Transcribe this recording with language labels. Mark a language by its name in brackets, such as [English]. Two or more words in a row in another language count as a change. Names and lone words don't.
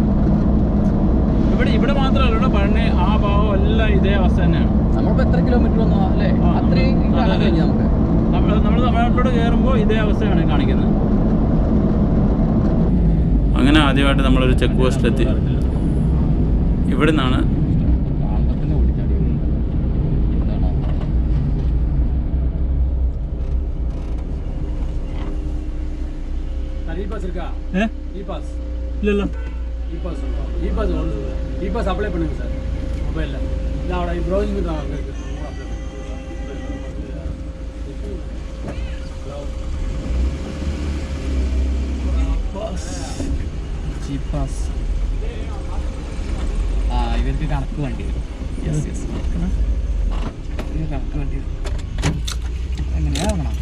[Malayalam] ഇവിടെ മാത്രമല്ല, ഇവിടെ പഴനി ആ ഭാഗം എല്ലാം ഇതേ അവസ്ഥ തന്നെയാണ്. നമ്മളിപ്പോൾ എത്ര കിലോമീറ്റർ വന്നു അല്ലേ? നമ്മൾ തമിഴ്നാട്ടിലോട്ട് കയറുമ്പോൾ ഇതേ അവസ്ഥയാണ് കാണിക്കുന്നത്. അങ്ങനെ ആദ്യമായിട്ട് നമ്മളൊരു ചെക്ക് പോസ്റ്റിലെത്തി. ഇവിടെ നിന്നാണ് இல்ல [Tamil] இபாஸ் அப்ளை பண்ணுங்க சார் மொபைலில். இல்லை அவட ப்ரௌசிங் தான் இருக்குது. [Malayalam] ഇവർക്ക് കണക്ക് വേണ്ടി വരും. കണക്ക് വേണ്ടി വരും. എങ്ങനെയാ